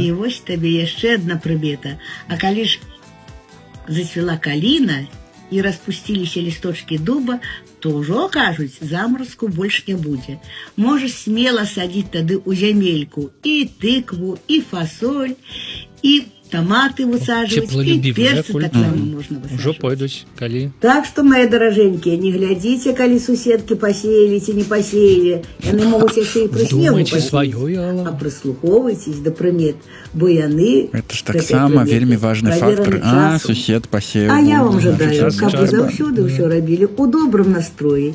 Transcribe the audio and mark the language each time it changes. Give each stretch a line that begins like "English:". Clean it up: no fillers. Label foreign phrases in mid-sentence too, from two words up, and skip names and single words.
Belarusian: І вось табе яшчэ адна прымета. А калі ж зацвела каліна і распусціліся лісточкі дуба, то ўжо, кажуць, замаразку больш не будзе. Можаш смела садзіць тады ў зямельку і тыкву, і фасоль, і
Russian: томаты высаживать, и перцы так само можно высаживать.
Belarusian: Уже пойдуць, калі.
Russian: Так что, мои дороженькие, не глядите, коли суседки посеяли ці не посеяли. Яны могут яшчэ і пры снегу посеять. А прислуховывайтесь до прымет, бо яны... Это ж так само вельмі важный фактор. А, сусед посеял.
Belarusian: А я вам жадаю, каб вы заўсёды ўсё рабілі ў добрым настроі.